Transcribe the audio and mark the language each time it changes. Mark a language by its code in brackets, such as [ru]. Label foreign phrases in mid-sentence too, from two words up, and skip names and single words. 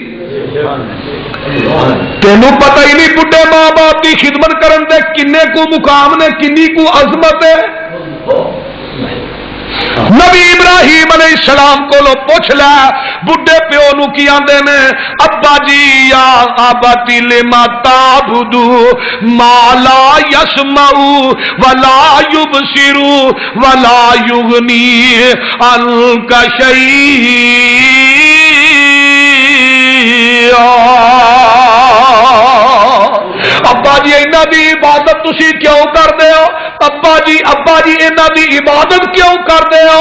[pa] تینوں پتا ہی نہیں بڈھے ماں باپ کی خدمت کرن دے کنے کو مقام نے، کنی کو عظمت ہے. نبی ابراہیم علیہ السلام کو پچھ لے بڈھے پیو نوں کی آہندے نے، ابا جی [ar] يا أبت لم تعبد ما لا يسمع ولا يبصر ولا يغني عنك شيئا. [pa] ابا جی انہاں دی عبادت تسی کیوں کردے ہو? ابا جی انہاں دی عبادت کیوں کردے ہو?